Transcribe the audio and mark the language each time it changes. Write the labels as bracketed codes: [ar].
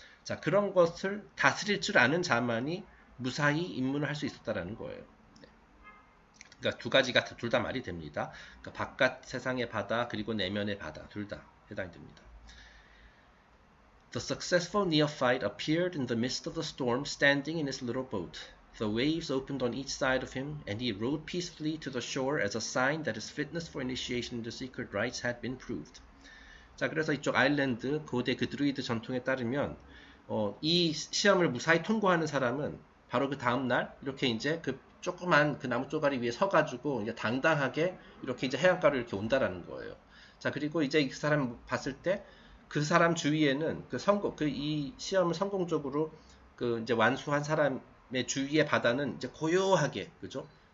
[ko] 자, 그런 것을 다스릴 줄 아는 자만이 무사히 입문을 할 수 있었다라는 거예요. 그러니까 두 가지가 둘 다 말이 됩니다. 그러니까 바깥 세상의 바다 그리고 내면의 바다 둘 다 해당이 됩니다. [en] The successful neophyte appeared in the midst of the storm standing in his little boat. The waves opened on each side of him, and he rowed peacefully to the shore as a sign that his fitness for initiation into secret rites had been proved. [ko] 자, 그래서 이쪽 아일랜드 고대 그 드루이드 전통에 따르면 이 시험을 무사히 통과하는 사람은 바로 그 다음날 이렇게 이제 그 조그만 그 나무 쪼가리 위에 서가지고 이제 당당하게 이렇게 이제 해안가로 이렇게 온다라는 거예요. 자, 그리고 이제 그 사람 봤을 때 그 사람 주위에는 이 시험을 성공적으로 그 이제 완수한 사람의 주위의 바다는 이제 고요하게, 그죠?